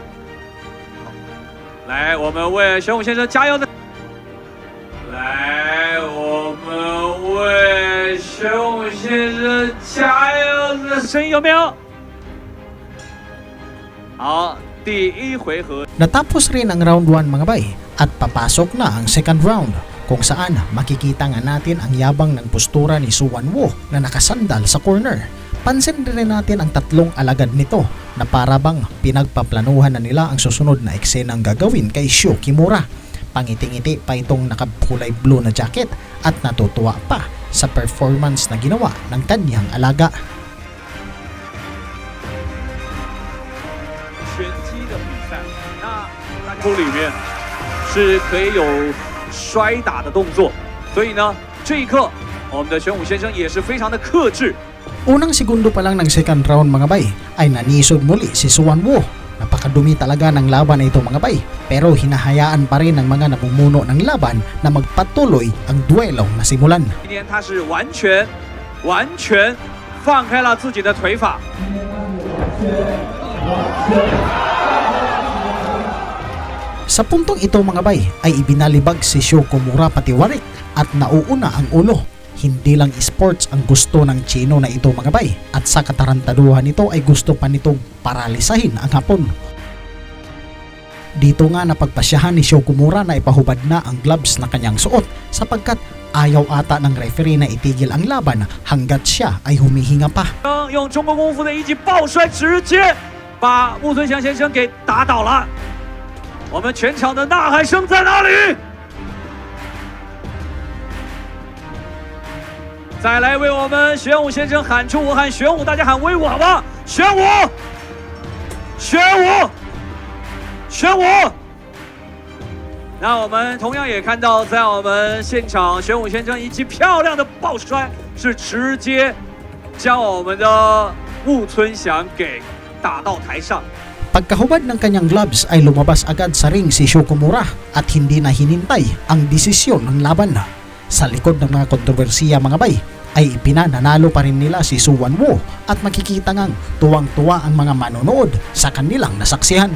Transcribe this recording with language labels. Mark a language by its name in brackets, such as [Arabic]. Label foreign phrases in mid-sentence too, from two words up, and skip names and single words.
[Chinese] 来，我们为玄武先生加油的！来，我们为玄武先生加油的声音有没有？好，第1回合。 [Filipino] Natapos rin ang round 1 mga bay at papasok na ang second round. Kung saan makikita nga natin ang yabang ng postura ni Suwan Wu na nakasandal sa corner. Pansin rin natin ang tatlong alagad nito na para bang pinagpaplanuhan na nila ang susunod na eksenang gagawin kay Sho Kimura. Pangiti-ngiti pa itong nakakulay blue na jacket at natutuwa pa sa performance na ginawa ng kanyang alaga. [Chinese] 拳击的比赛，那大家里面是可以有摔打的动作，所以呢，这一刻我们的玄武先生也是非常的克制。 [Filipino] Unang segundo pa lang ng second round mga bay ay nanisod muli si Suan Woo. Napakadumi talaga ng laban na ito mga bay, pero hinahayaan pa rin ng mga namumuno ng laban na magpatuloy ang duelong nasimulan. [Chinese] 今天他是完全放开了自己的腿法。 [Filipino] Sa puntong ito mga bay ay ibinalibag si Sho Komura patiwarik at nauuna ang ulo. Hindi lang sports ang gusto ng Chino na ito mga bay, at sa katarantaduhan nito ay gusto pa nitong paralisahin ang Hapon. Dito nga napagpasyahan ni Sho Komura na ipahubad na ang gloves na kanyang suot sapagkat ayaw ata ng referee na itigil ang laban hanggat siya ay humihinga pa. [Chinese] 用中国功夫的一记抱摔，直接把木村祥先生给打倒了。我们全场的呐喊声在哪里？再来为我们玄武先生喊出我喊玄武，大家喊威武好不好？玄武，玄武，玄武。那我们同样也看到，在我们现场，玄武先生一记漂亮的抱摔，是直接将我们的木村祥给打到台上。 [Filipino] Pagkahubad ng kanyang gloves ay lumabas agad sa ring si Sho Komura at hindi na hinintay ang desisyon ng laban. Sa likod ng mga kontrobersiya mga bay ay ipinananalo pa rin nila si Suan Woo at makikita ngang tuwang-tuwa ang mga manonood sa kanilang nasaksihan.